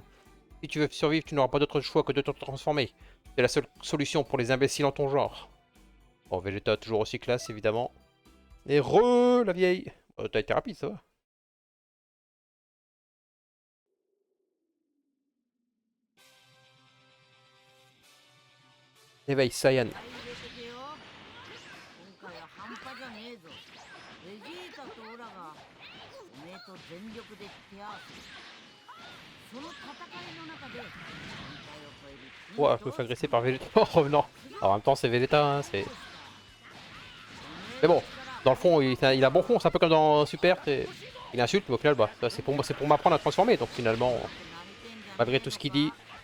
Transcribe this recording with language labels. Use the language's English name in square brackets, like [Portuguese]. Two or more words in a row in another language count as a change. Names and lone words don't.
[French] Si tu veux survivre, tu n'auras pas d'autre choix que de te transformer. C'est la seule solution pour les imbéciles en ton genre. Bon, Vegeta toujours aussi classe, évidemment. Et la vieille. T'as été rapide, ça va. Éveil Saiyan. [Japanese] 今回は半端じゃねえぞ。ベジータとオラがおめえと全力で手合わせ。その戦いの中で限界を超える。 [French] Ouah, je me fais agresser par Vegeta en revenant. Alors, en même temps, c'est Vegeta, hein, c'est... Mais bon, dans le fond, il a bon fond, c'est un peu comme dans Super, il insulte, mais au final, bah, c'est pour m'apprendre à transformer, donc finalement, malgré tout ce qu'il dit...